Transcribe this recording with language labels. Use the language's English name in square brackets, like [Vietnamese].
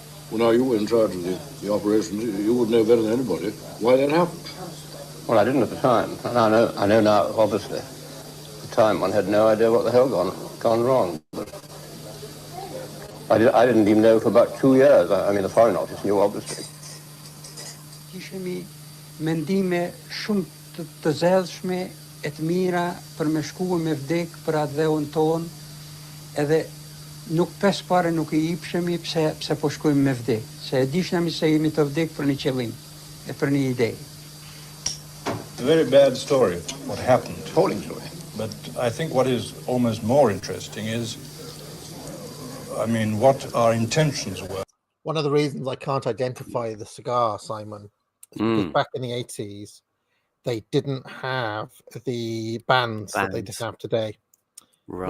[English] Well, now you were in charge of the operations. You would know better than anybody why that happened. Well, I didn't at the time, and I know now. Obviously, at the time one had no idea what the hell gone wrong. But I didn't even know for about 2 years. I mean, the Foreign Office knew, obviously. [Albanian] Kishemi mendime shumë të zellshme e të mira për me shku me vdek për atë dheun ton, edhe nuk pes pare nuk I ipshemi pse po shkojmë me vdek. Se e dishnami se jemi të vdek për një qëllim e për një ide. [English] A very bad story, what happened. Appalling story. But I think what is almost more interesting is, what our intentions were. One of the reasons I can't identify the cigar, Simon, is because back in the 80s, they didn't have the bands that they just have today. Right.